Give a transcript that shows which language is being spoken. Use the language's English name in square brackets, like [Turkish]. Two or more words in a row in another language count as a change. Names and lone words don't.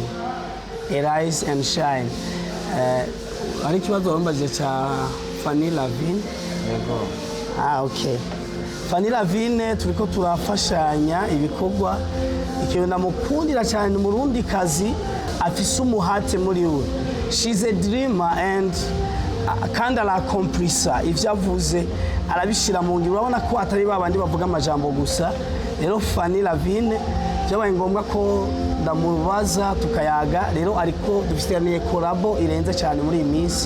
[English] Arise and Shine. [Rundi] Ari kibazo bambaje cha Fanny Lavine. Yego. Okay. Fanny Lavine turiko turafashanya ibikorwa, ikintu namukundira cyane mu Burundi kazi afise umuhate muri we. [English] She's a dreamer and [Rundi] kandi arakomplisa ivyo avuze arabishira mu ngiro. Urabona ko atari babandi bavuga amajambo gusa. Rero Fanny Lavine byabaye ngombwa ko ndamubaza tukayaga, rero ariko dufitaniye collabo irenze cyane muri iyi minsi.